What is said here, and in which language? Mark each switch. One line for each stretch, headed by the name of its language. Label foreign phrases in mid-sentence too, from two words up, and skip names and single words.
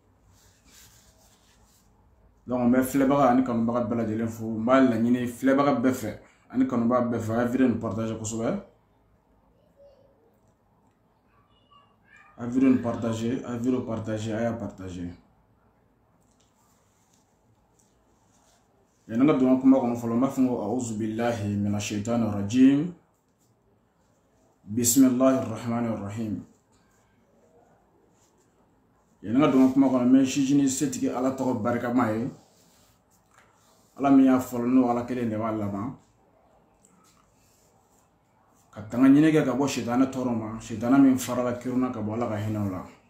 Bambara: Donc on bɛ filɛbaga ani kanubaga bɛɛ lajɛlen fo n b'a laɲini filɛbaga bɛɛ fɛ ani kanubaga bɛɛ fɛ a ye vidéo nin partager kosɛbɛ. A
French: vidéo partager,
Bambara: a
French: vidéo partager,
Bambara: a y'a partager. Yani nga dɔn kuma kɔnɔ fɔlɔ n b'a fɔ ko
Arabic: أعوذ بالله من الشيطان الرجيم. بسم الله الرحمن الرحيم.
Bambara: Yani nga dɔn kuma kɔnɔ mɛ sijini setigi Ala tɔgɔ barikama ye. Ala min y'a fɔlɔ n'o Ala kelen de b'a laban. Ka tanga ɲini kɛ ka bɔ shaitana tɔɔrɔ ma, shaitana min farala kiruna ka bɔ Ala ka hinɛw la.